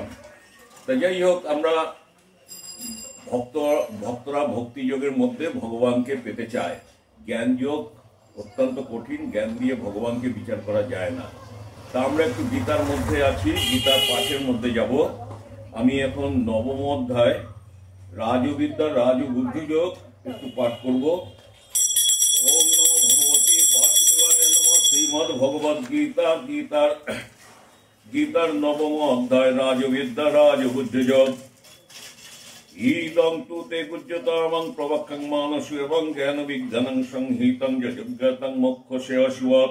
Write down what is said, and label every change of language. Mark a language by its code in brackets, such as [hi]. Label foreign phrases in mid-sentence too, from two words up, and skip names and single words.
[bn] তাই যাই হোক, আমরা ভক্তরা ভক্তিযোগের মধ্যে ভগবানকে পেতে চায়। জ্ঞানযোগ অত্যন্ত কঠিন, জ্ঞান দিয়ে ভগবানকে বিচার করা যায় না। তা আমরা একটু গীতার মধ্যে আছি, গীতার পাঠের মধ্যে যাব। আমি এখন 9ম অধ্যায় রাজবিদ্যা রাজবুদ্ধিযোগ একটু পাঠ করব। [sa] ওম নমো ভগবতে বাসুদেবায় নমঃ। [bn] শ্রীমদ্ ভগবদ গীতার 9ম অধ্যায় রাজবিদ্যা রাজবুদ্ধিযোগ। [sa] ইদং তু তে গুহ্যতমং প্রবক্ষং মানসু এবং জ্ঞান বিজ্ঞানং সংহিতং যজ্ঞাতং মোক্ষসে অশুভৎ।